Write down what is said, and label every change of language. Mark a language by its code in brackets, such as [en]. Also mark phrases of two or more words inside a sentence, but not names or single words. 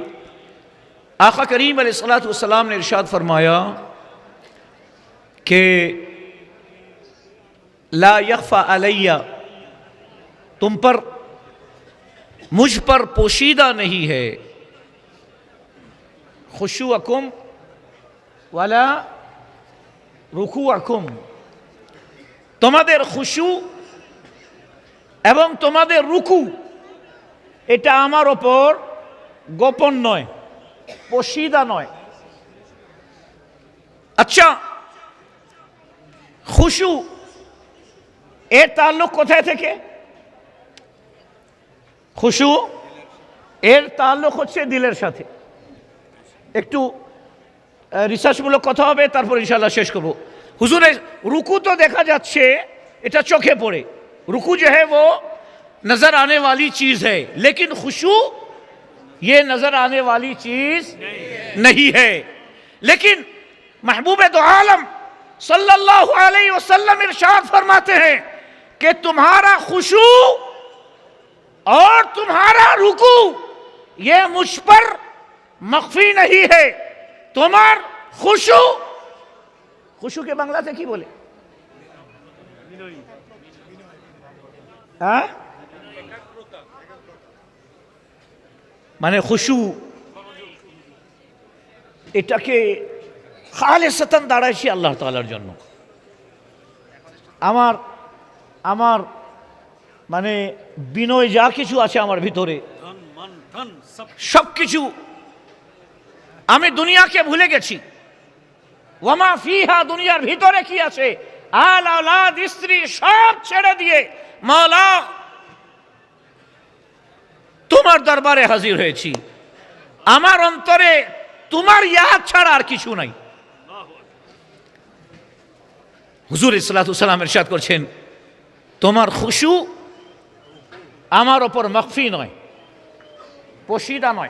[ur] آقا کریم علیہ الصلوۃ والسلام نے ارشاد فرمایا کہ [ar] لا یخفی علی، [ur] تم پر مجھ پر پوشیدہ نہیں ہے، [ar] خشوعكم ولا ركوعكم, [bn] তোমাদের খুশু এবং তোমাদের রুকু এটা আমার ওপর গোপন নয়, পোশিদা নয়. আচ্ছা, খুশু এর তাল্লুক কোথায় থেকে? খুশু এর তাল্লুক হচ্ছে দিলের সাথে. একটু রিসার্চমূলক কথা হবে, তারপর ইনশাআল্লাহ শেষ করব. হুজুরের রুকু তো দেখা যাচ্ছে, এটা চোখে পড়ে, [ur] رکو جو ہے وہ نظر آنے والی چیز ہے، لیکن خشوع یہ نظر آنے والی چیز نہیں ہے. لیکن محبوب دو عالم صلی اللہ علیہ وسلم ارشاد فرماتے ہیں کہ تمہارا خشوع اور تمہارا رکوع یہ مجھ پر مخفی نہیں ہے. تمہار خشوع کے بنگلہ سے [bn] কী বলে? মানে খুশু এটাকে খালেসাতান দাঁড়াইছি আল্লাহ তাআলার জন্য. আমার মানে বিনয় যা কিছু আছে আমার ভিতরে সব কিছু আমি দুনিয়াকে ভুলে গেছি. [ar] وما فيها, [bn] দুনিয়ার ভিতরে কি আছে, [ar] الأولاد [bn] স্ত্রী সব ছেড়ে দিয়ে মাওলা তোমার দরবারে হাজির হয়েছি. আমার অন্তরে তোমার ইয়াদ ছাড়া আর কিছু নাই. হুজুর সাল্লাল্লাহু আলাইহি ওয়াসাল্লাম ইরশাদ করছেন তোমার খুশু আমার উপর মখফি নয়, পোশিদা নয়.